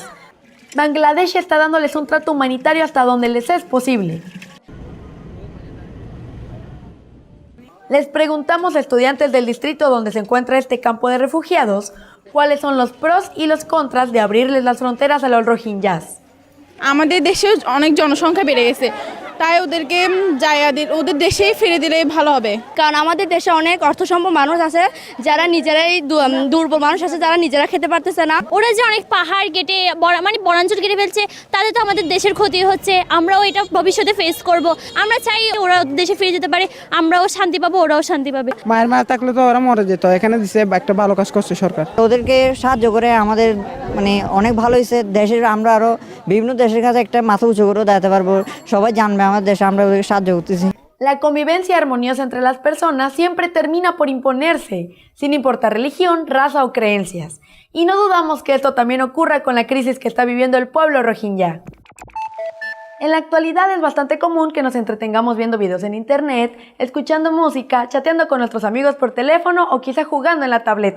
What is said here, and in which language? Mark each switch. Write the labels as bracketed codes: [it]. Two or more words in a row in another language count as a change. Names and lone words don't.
[es] Bangladesh está dándoles un trato humanitario hasta donde les es posible. Les preguntamos a estudiantes del distrito donde se encuentra este campo de refugiados cuáles son los pros y los contras de abrirles las fronteras a los Rohingyas. [bn] আমাদের দেশেও অনেক জনসংখ্যা বেড়ে গেছে, তাই ওদেরকে ওদের দেশেই ফিরে দিলে ভালো হবে। কারণ আমাদের দেশে অনেক অর্থসম্পন্ন মানুষ আছে যারা নিজেরাই দুর্বল মানুষ আছে যারা নিজেরা খেতে পারতেছে না। ওরা যে অনেক পাহাড় কেটে মানে বনাঞ্চল কেটে ফেলছে, তাতে তো আমাদের দেশের ক্ষতি হচ্ছে। আমরাও এটা ভবিষ্যতে ফেস করব। আমরা চাই ওরা দেশে ফিরে যেতে পারে, আমরাও শান্তি পাবো, ওরাও শান্তি পাবে। মায়ের মায়া থাকলে তো ওরা মরে যেত, এখানে দিছে একটা ভালো কাজ করছে সরকার। ওদেরকে সাহায্য করে আমাদের মানে অনেক ভালো হয়েছে। দেশের আমরা আরো বিভিন্ন দেশের কাছে একটা মাথা উঁচু করে দাঁড়াতে পারবো, সবাই জানবে আমাদের দেশে আমরা ওদেরকে সাহায্য করতেছি। [es] La convivencia armoniosa entre las personas siempre termina por imponerse, sin importar religión, raza o creencias. Y no dudamos que esto también ocurra con la crisis que está viviendo el pueblo Rohingya. En la actualidad es bastante común que nos entretengamos viendo videos en internet, escuchando música, chateando con nuestros amigos por teléfono o quizá jugando en la tableta.